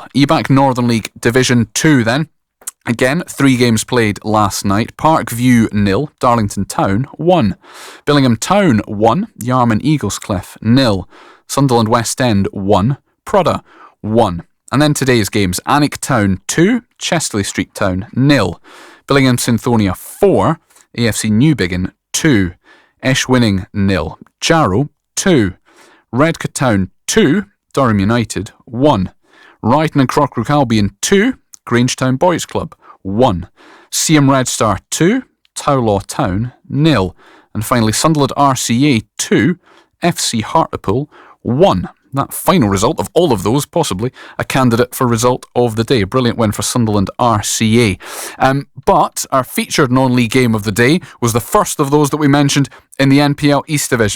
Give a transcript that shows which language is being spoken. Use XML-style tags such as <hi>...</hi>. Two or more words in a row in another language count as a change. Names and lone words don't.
<en>EBAC Northern League Division 2 then. Again, 3 games played last night. Parkview 0, Darlington Town 1. Billingham Town 1, Yarman Eaglescliff 0. Sunderland West End 1, Prada 1. And then today's games: Alnwick Town 2, Chesterley Street Town 0. Billingham Synthonia 4, AFC Newbiggin 2. Eschwinning 0, Jarrow 2. Redcar Town 2, Durham United 1. Brighton and Crockbrook Albion 2, Grangetown Boys Club 1. Seaham Red Star 2, Towlaw Town 0. And finally Sunderland RCA 2, FC Hartlepool 1. That final result of all of those, possibly a candidate for result of the day. Brilliant win for Sunderland RCA. But our featured non-league game of the day was the first of those that we mentioned in the NPL East Division.</en>